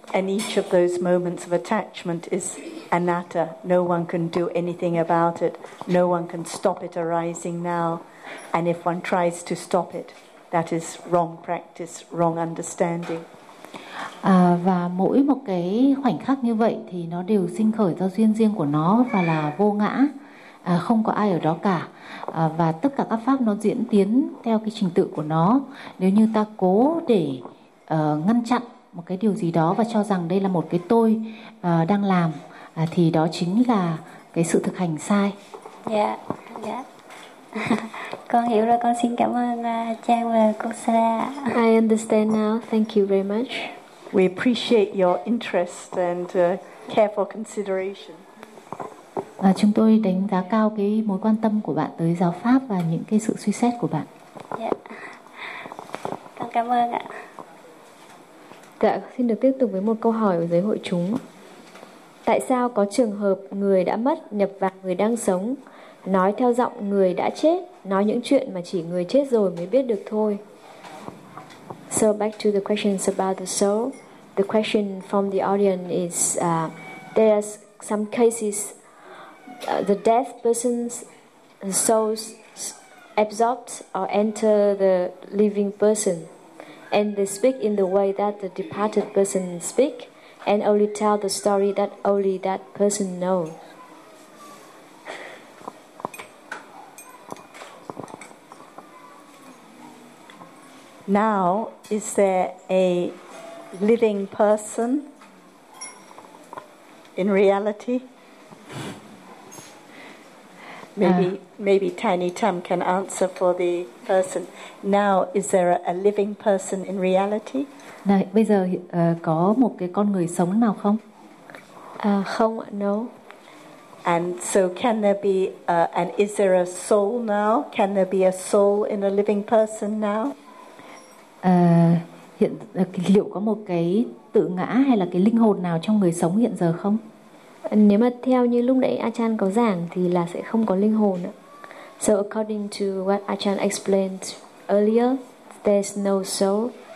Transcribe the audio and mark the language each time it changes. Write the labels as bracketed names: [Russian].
[English] And each of those moments of attachment is anatta. No one can do anything about it. No one can stop it arising now. And if one tries to stop it, that is wrong practice, wrong understanding. [Vietnamese] Và mỗi một cái khoảnh khắc như vậy thì nó đều sinh khởi do duyên riêng của nó và là vô ngã. Không có ai ở đó cả. Và tất cả các pháp nó diễn tiến theo cái trình tự của nó. Nếu như ta cố để ngăn chặn một cái điều gì đó và cho rằng đây là một cái tôi đang làm, thì đó chính là cái sự thực hành sai. Dạ, dạ. Con hiểu rồi, con xin cảm ơn Trang và cô Sara. [English] I understand now, thank you very much. We appreciate your interest and careful consideration. [Vietnamese] Và chúng tôi đánh giá cao cái mối quan tâm của bạn tới giáo pháp và những cái sự suy xét của bạn. Dạ. Con cảm ơn ạ. Dạ, xin được tiếp tục với một câu hỏi của giới hội chúng. Tại sao có trường hợp người đã mất nhập vào người đang sống, nói theo giọng người đã chết, nói những chuyện mà chỉ người chết rồi mới biết được thôi? [English] So back to the questions about the soul. The question from the audience is there are some cases the death person's soul absorbs or enter the living person, and they speak in the way that the departed person speak, and only tell the story that only that person knows. Now, is there a living person in reality? Maybe Tiny Tam can answer for the person. Now, is there a living person in reality? [Vietnamese] Này, bây giờ có một cái con người sống nào không? Không, [English] no. And so, can there be and is there a soul now? Can there be a soul in a living person now? [Vietnamese] Hiện liệu có một cái tự ngã hay là cái linh hồn nào trong người sống hiện giờ không? Nếu mà theo như lúc nãy Achan có giảng thì là sẽ không có linh hồn ạ. [English] So according to what Achan explained earlier, there's no soul.